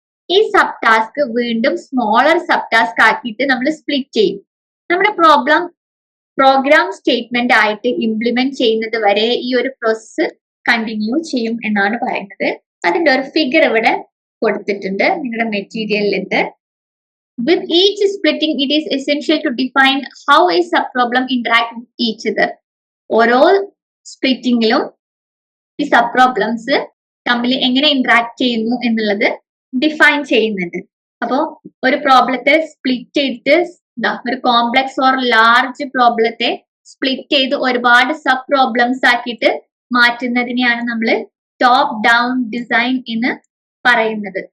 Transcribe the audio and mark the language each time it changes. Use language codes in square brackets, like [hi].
[ml] ഈ sub task വീണ്ടും smaller sub task ആക്കിയിട്ട് നമ്മൾ സ്പ്ലിറ്റ് ചെയ്യും. നമ്മുടെ പ്രോഗ്രാം സ്റ്റേറ്റ്മെന്റ് ആയിട്ട് ഇംപ്ലിമെന്റ് ചെയ്യുന്നത് വരെ ഈ ഒരു പ്രോസസ്സ് കണ്ടിന്യൂ ചെയ്യും എന്നാണ് പറയുന്നത്. അതിന്റെ ഒരു ഫിഗർ ഇവിടെ കൊടുത്തിട്ടുണ്ട് നിങ്ങളുടെ മെറ്റീരിയലിൽ. [en] With each splitting, it is essential to define how a subproblem interact with each other. [ml] ഓരോ സ്പ്ലിറ്റിംഗിലും ഈ സബ് പ്രോബ്ലംസ് തമ്മിൽ എങ്ങനെ ഇന്ററാക്ട് ചെയ്യുന്നു എന്നുള്ളത് ഡിഫൈൻ ചെയ്യുന്നുണ്ട്. അപ്പോൾ ഒരു പ്രോബ്ലത്തെ സ്പ്ലിറ്റ് ചെയ്തിട്ട് ഒരു കോംപ്ലക്സ് ഓർ ലാർജ് പ്രോബ്ലത്തെ സ്പ്ലിറ്റ് ചെയ്ത് ഒരുപാട് സബ് പ്രോബ്ലംസ് ആക്കിയിട്ട് മാറ്റുന്നതിനെയാണ് നമ്മൾ ടോപ്പ് ഡൗൺ ഡിസൈൻ എന്ന് പറയുന്നത്.